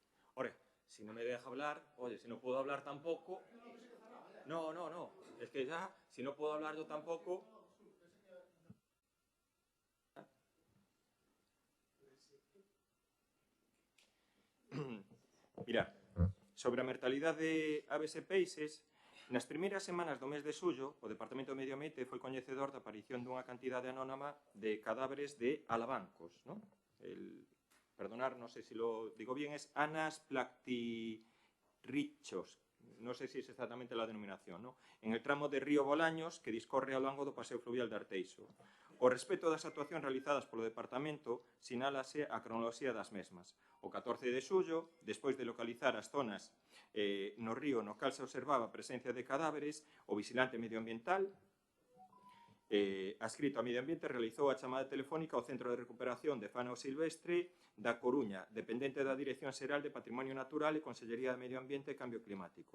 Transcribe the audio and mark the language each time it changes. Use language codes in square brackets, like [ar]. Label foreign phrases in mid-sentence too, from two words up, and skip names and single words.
[es] Ahora, si no me deja hablar, oye, si no puedo hablar tampoco... No. Es que ya, si no puedo hablar yo tampoco... [gl] Mirad, sobre a mortalidade de aves e peixes, nas primeiras semanas do mes de xullo, o Departamento de Medio Ambiente foi coñecedor da aparición dunha cantidade anónima de cadáveres de alabancos, non? [es] perdonar, no sé si lo digo bien, es Anas plactirichos, no sé si es exactamente la denominación, ¿no? En el tramo de [gl] Río Bolaños que discorre ao longo do paseo fluvial de Arteixo. O respecto das actuacións realizadas polo Departamento, sinálase a cronoloxía das mesmas. O 14 de xullo, despois de localizar as zonas no río no cal se observaba a presencia de cadáveres, o vigilante medioambiental, adscrito a Medio Ambiente, realizou a chamada telefónica ao Centro de Recuperación de Fauna Silvestre da Coruña, dependente da Dirección Xeral de Patrimonio Natural e Consellería de Medio Ambiente e Cambio Climático.